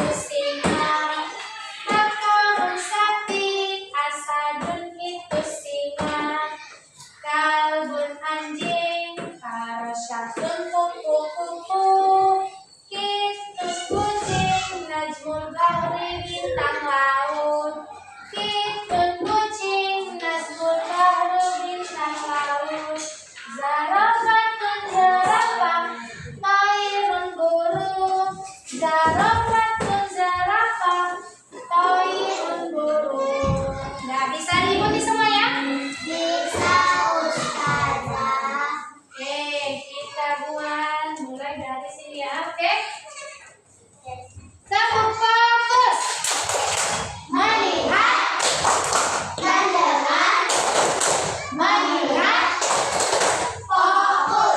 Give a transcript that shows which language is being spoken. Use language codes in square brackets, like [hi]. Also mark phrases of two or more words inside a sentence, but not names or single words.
[id] singa, bakoni sapi, asadun itu singa, kalbun anjing, karosyatun kupu-kupu, kitun kucing, [ar] نجم البحر [id] bintang laut, kitun kucing, [ar] نجم البحر [id] bintang laut, zarafatun zarafah, tairun burung, zarafatun zarafah, tairun burung. Nah, bisa diikuti semua ya? Bisa, Ustazah. Oke, kita buat mulai dari sini ya, oke? Kamu fokus. Melihat, mendengar, melihat, fokus.